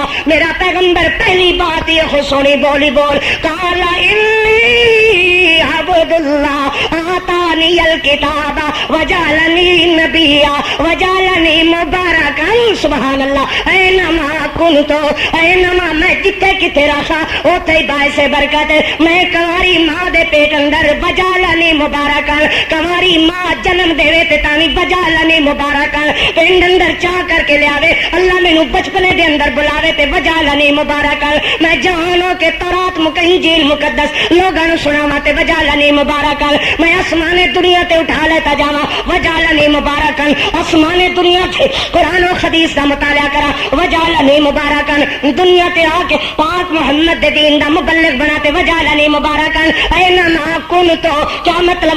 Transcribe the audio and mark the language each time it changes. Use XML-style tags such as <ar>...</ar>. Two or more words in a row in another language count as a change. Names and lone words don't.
<pa>میرا پیغمبر پہلی بات یہ سونی بولی بول,</pa> <ar>قالا انی عبد اللہ آتانی الکتاب وجعلنی نبیا وجعلنی مبارکا سبحان اللہ اینما کنتو اینما</ar> <pa>میں جتھے کتے رہا اوتھے باعث برکت میں کنواری ماں دے پیٹ اندر</pa> <ar>وجعلنی مبارکا</ar> <pa>کنواری ماں جنم دے تے تانی</pa> <ar>وجعلنی مبارکا</ar> <pa>پنڈ اندر چاہ کر کے لیاوے اللہ مینوں بچپنے دے اندر بلاوے تے</pa> <ar>وجعلنی مبارکا</ar> <pa>میں جانو کہ تورات انجیل مقدس لوگاں نوں سناواں تے</pa> <ar>وجعلنی مبارکا</ar> <pa>میں آسمان دنیا تے اٹھا لیتا جاواں</pa> <ar>وجعلنی مبارکا</ar> <pa>آسمان دنیا تے قرآن و حدیث دا مطالعہ کرا</pa> <ar>وجعلنی مبارکا</ar> <pa>دنیا تے آ کے پاک محمد دے دین دا مبلغ بنا تے</pa> <ar>وجعلنی مبارکا اینما کنتو</ar> <pa>کیا مطلب</pa>